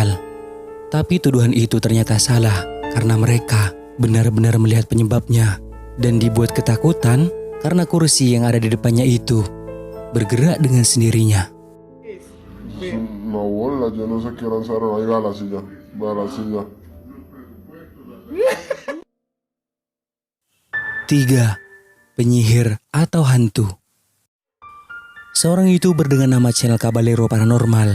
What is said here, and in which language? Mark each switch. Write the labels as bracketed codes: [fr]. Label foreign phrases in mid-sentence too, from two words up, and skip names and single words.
[id] Tapi tuduhan itu ternyata salah karena mereka benar-benar melihat penyebabnya dan dibuat ketakutan karena kursi yang ada di depannya itu bergerak dengan sendirinya. [es] Una bola, yo no sé qué lanzaron. Ahí va la silla, va la silla. [id] 3. Penyihir atau hantu. Seorang YouTuber dengan nama channel Caballero Paranormal.